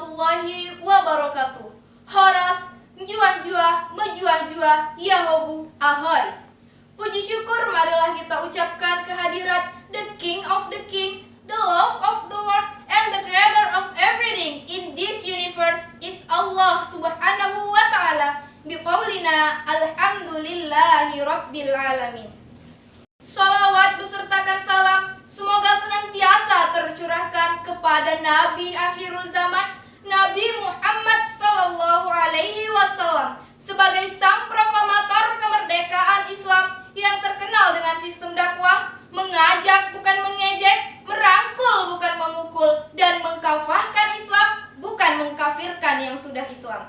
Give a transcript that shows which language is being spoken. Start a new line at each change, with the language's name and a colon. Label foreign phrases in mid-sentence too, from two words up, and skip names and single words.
Arabic: ورحمة الله وبركاته. Horas, njua-njua, menjua-jua, yahobu, ahoy.
Indonesian: Puji syukur marilah kita ucapkan kehadirat
English: the King of the King, the love of the world, and the creator of everything in this universe is Allah
Arabic: سبحانه وتعالى. بقولنا الحمد لله رب العالمين.
Indonesian: Salawat besertakan salam semoga senantiasa tercurahkan kepada Nabi
Arabic: آخر الزمان,
Indonesian: Nabi Muhammad
Arabic: صلى الله عليه وسلم,
Indonesian: sebagai sang proklamator kemerdekaan Islam yang terkenal dengan sistem dakwah, mengajak bukan mengejek, merangkul bukan memukul, dan mengkafahkan Islam bukan mengkafirkan yang sudah Islam.